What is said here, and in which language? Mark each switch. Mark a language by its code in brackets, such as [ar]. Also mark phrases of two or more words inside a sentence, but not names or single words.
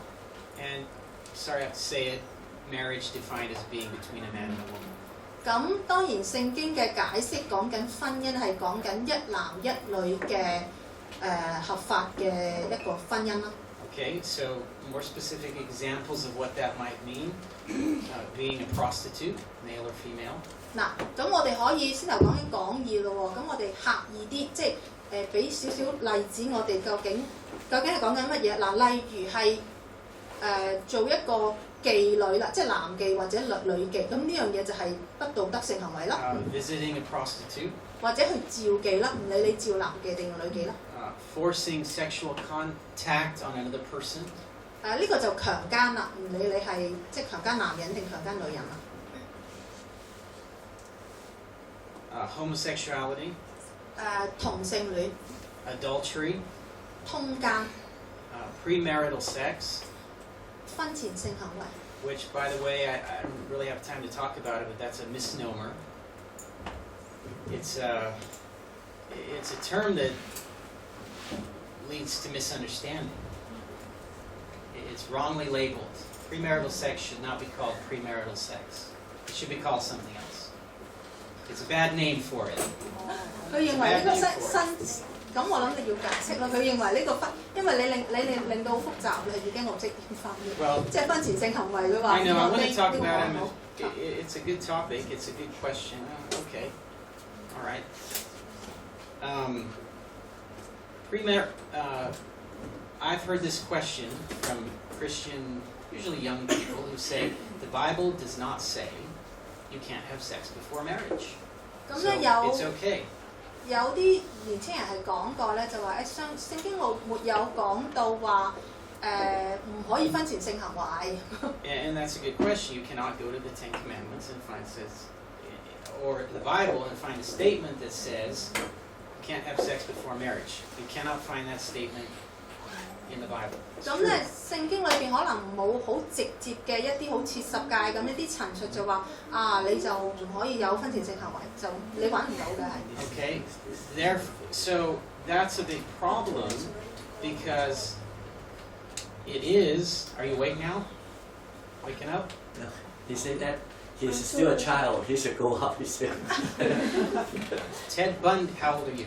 [en] And, sorry I have to say it, marriage defined as being between a man and a woman. [yue] 咁當然聖經嘅解釋講緊婚姻係講緊一男一女嘅合法嘅一個婚姻啦。 [en] Okay, so more specific examples of what that might mean, being a prostitute, male or female. [yue] 嗱，咁我哋可以先頭講義咯喎，咁我哋刻意啲，即係俾少少例子，我哋究竟係講緊乜嘢？嗱，例如係做一個妓女啦，即係男妓或者女妓，咁呢樣嘢就係不道德性行為啦。 [en] Visiting a prostitute. [yue] 或者去召妓啦，唔理你召男妓定女妓啦。 [en] Forcing sexual contact on another person. [yue] 呢個就強姦啦，唔理你係即係強姦男人定強姦女人啦。 [en] Homosexuality. [yue] 同性戀。 [en] Adultery. [yue] 通姦。 [en] Premarital sex. [yue] 婚前性行為。 [en] Which, by the way, I don't really have time to talk about it, but that's a misnomer. It's a term that leads to misunderstanding. It's wrongly labeled. Premarital sex should not be called premarital sex. It should be called something else. It's a bad name for it. [yue] 佢認為呢個新咁我諗你要解釋啦。佢認為呢個因為你令到好複雜，你已經我唔識點翻譯。即係婚前性行為嘅話， [en] I know. I want to talk about it. It's a good topic. It's a good question. Okay. All right. I've heard this question from Christian, usually young people, who say the Bible does not say you can't have sex before marriage. So it's okay. [yue] 有啲年青人係講過咧，就話聖經沒有講到話唔可以婚前性行為。 [en] And that's a good question. You cannot go to the Ten Commandments and find or the Bible and find a statement that says you can't have sex before marriage. You cannot find that statement in the Bible. [yue] 咁咧，聖經裏邊可能冇好直接嘅一啲好似十誡咁一啲陳述，就話你就唔可以有婚前性行為，就你揾唔到嘅係。 [en] Okay, so that's a big problem because it is. Are you awake now? Waking up? No, he said that he's still a child. He should go up. He said. Ted Bundy, how old are you?